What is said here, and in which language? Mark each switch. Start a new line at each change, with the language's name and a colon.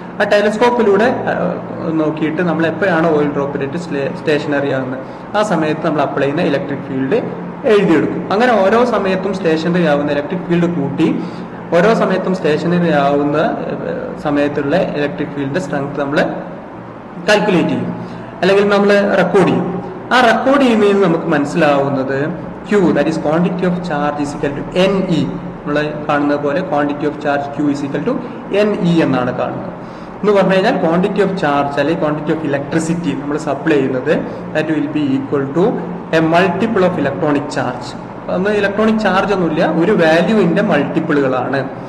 Malayalam: ആ ടെലസ്കോപ്പിലൂടെ നോക്കിയിട്ട് നമ്മൾ എപ്പോഴാണ് ഓയിൽ ഡ്രോപ്ലെറ്റ് സ്റ്റേഷനറി ആകുന്നത് ആ സമയത്ത് നമ്മൾ അപ്ലൈ ചെയ്യുന്ന ഇലക്ട്രിക് ഫീൽഡ് എഴുതിയെടുക്കും. അങ്ങനെ ഓരോ സമയത്തും സ്റ്റേഷനറി ആവുന്ന ഇലക്ട്രിക് ഫീൽഡ് കൂട്ടി ഓരോ സമയത്തും സ്റ്റേഷനറി ആവുന്ന സമയത്തുള്ള ഇലക്ട്രിക് ഫീൽഡിന്റെ സ്ട്രെങ്ത് നമ്മൾ കാൽക്കുലേറ്റ് ചെയ്യും അല്ലെങ്കിൽ നമ്മൾ റെക്കോർഡ് ചെയ്യും. ആ റെക്കോർഡ് ചെയ്യുന്നതിന് നമുക്ക് മനസ്സിലാവുന്നത്
English: Q, that is quantity of charge is equal to NE.
Malayalam: നമ്മൾ കാണുന്നത് പോലെ quantity of charge
English: Q is equal to NE
Malayalam: എന്നാണ് കാണുന്നത്. എന്ന് പറഞ്ഞു കഴിഞ്ഞാൽ ക്വാണ്ടിറ്റി ഓഫ് ചാർജ് അല്ലെങ്കിൽ ക്വാണ്ടിറ്റി ഓഫ് ഇലക്ട്രിസിറ്റി നമ്മൾ സപ്ലൈ ചെയ്യുന്നത്
English: That will be equal to a multiple of electronic charge.
Malayalam: അന്ന് ഇലക്ട്രോണിക് ചാർജ് ഒന്നുമില്ല, ഒരു വാല്യൂവിന്റെ മൾട്ടിപ്പിളുകളാണ്.